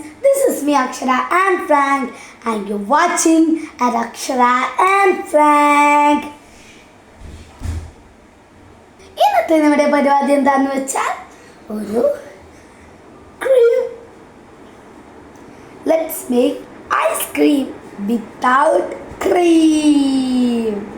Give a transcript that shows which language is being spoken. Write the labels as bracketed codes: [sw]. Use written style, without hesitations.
[en] This is me Akshara and Frank and you're watching at Akshara and Frank. [ml] ഇന്നത്തെ നമ്മുടെ പരിപാടി എന്താണെന്ന് വെച്ചാൽ ഒരു cream. [en] Let's make ice cream without cream.